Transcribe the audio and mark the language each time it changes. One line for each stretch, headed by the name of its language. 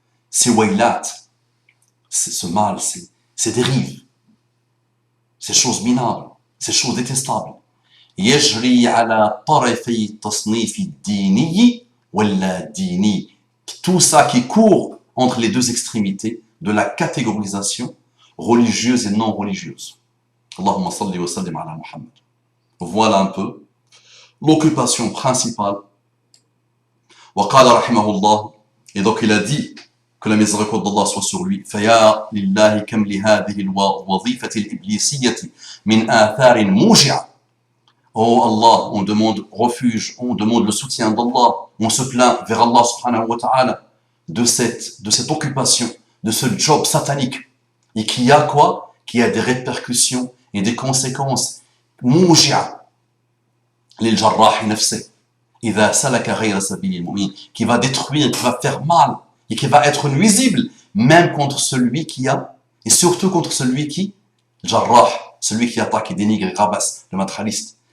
French: Ces waylat, c'est ce mal, ces dérives, ces choses minables, ces choses détestables.
Arabic: يجري على طرفي التصنيف الديني ولا ديني.
French: Tout ça qui court entre les deux extrémités de la catégorisation religieuse et non religieuse.
Arabic: Allahumma salli wa sallim ala Muhammad.
French: Voilà un peu l'occupation principale.
Arabic: وقال رحمه الله,
French: et donc il a dit que la miséricorde d'Allah soit sur lui.
Arabic: فيا لله كم لهذه الوظيفة الإبليسية من آثار موجعة.
French: Oh Allah, on demande refuge, on demande le soutien d'Allah, on se plaint vers Allah subhanahu wa ta'ala de cette occupation, de ce job satanique, et qui a quoi? Qui a des répercussions et des conséquences
Arabic: موجعة للجراح نفسه إذا سلك غير سبيل المؤمنين,
French: qui va détruire, qui va faire mal et qui va être nuisible même contre celui qui a, et surtout contre celui qui, jarrah, celui qui attaque et dénigre et rabasse, le matraliste.